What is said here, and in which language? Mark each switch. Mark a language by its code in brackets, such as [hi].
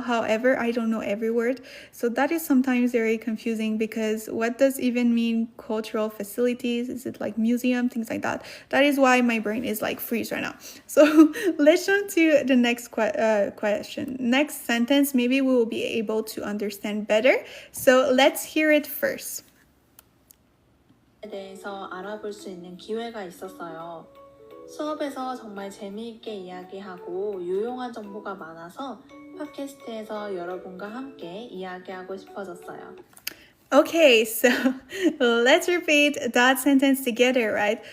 [en] However, I don't know every word. So that is sometimes very confusing, because what does even mean cultural facilities? Is it like museum, things like that? That is why my brain is like freeze right now. So let's jump to the next question. Next sentence, maybe we will be able to understand better. So let's hear it first. [ko] 대해서 알아볼 수 있는 기회가 있었어요. 수업에서 정말 재미있게 이야기하고 유용한 정보가 많아서 팟캐스트에서 여러분과 함께 이야기하고 싶어졌어요. [en] Okay, so let's repeat that sentence together, right?